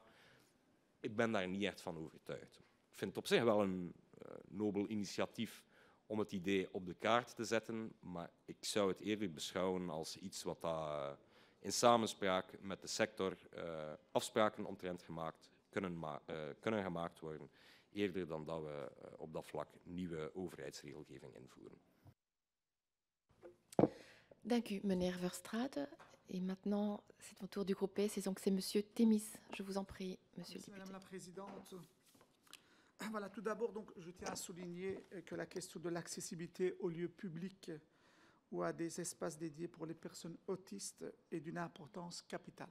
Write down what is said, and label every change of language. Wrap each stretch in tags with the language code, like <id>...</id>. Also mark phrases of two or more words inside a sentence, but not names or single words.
<nl>Ik ben daar niet echt van overtuigd. Ik vind het op zich wel een nobel initiatief om het idee op de kaart te zetten, maar ik zou het eerder beschouwen als iets wat in samenspraak met de sector afspraken omtrent kunnen gemaakt worden, eerder dan dat we op dat vlak nieuwe overheidsregelgeving invoeren. Dank u, meneer Verstraeten.</nl> <fr>Et maintenant, c'est au tour du groupe PS, et donc c'est monsieur Thémis. Je vous en prie, monsieur le député. Madame la Présidente. Voilà, tout d'abord, donc, je tiens à souligner que la question de l'accessibilité aux lieux publics ou à des espaces dédiés pour les personnes autistes est d'une importance capitale.</fr>